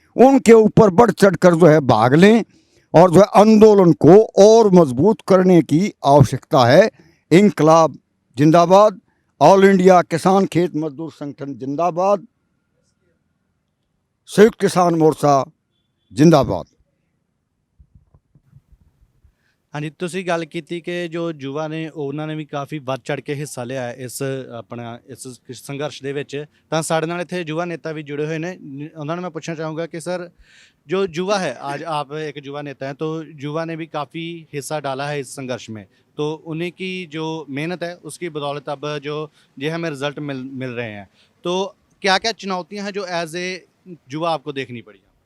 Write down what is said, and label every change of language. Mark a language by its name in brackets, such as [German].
[Hindi] उनके ऊपर बढ़ चढ़ कर जो है भाग लें और जो है आंदोलन को और मजबूत करने की आवश्यकता है। इंकलाब जिंदाबाद, ऑल इंडिया किसान खेत मजदूर संगठन जिंदाबाद, संयुक्त किसान मोर्चा जिंदाबाद। [Punjabi] ਹਾਂਜੀ, ਤੁਸੀਂ ਗੱਲ ਕੀਤੀ ਕਿ ਜੋ ਯੁਵਾ ਨੇ ਉਹਨਾਂ ਨੇ ਵੀ ਕਾਫੀ ਵੱਧ ਚੜ ਕੇ ਹਿੱਸਾ ਲਿਆ ਹੈ ਇਸ ਆਪਣਾ ਇਸ ਸੰਘਰਸ਼ ਦੇ ਵਿੱਚ। ਤਾਂ ਸਾਡੇ ਨਾਲ ਇੱਥੇ ਯੁਵਾ ਨੇਤਾ ਵੀ [Hindi] जुड़े हुए हैं, [Punjabi] ਉਹਨਾਂ ਨੂੰ [Hindi] मैं पूछना चाहूँगा कि सर जो युवा है, आज आप एक युवा नेता हैं, तो युवा ने भी काफ़ी हिस्सा डाला है इस संघर्ष में, तो उन्हीं की जो मेहनत है उसकी बदौलत अब जो ये हमें रिजल्ट मिल रहे हैं। तो क्या क्या चुनौतियाँ हैं जो एज ए युवा आपको देखनी पड़ी?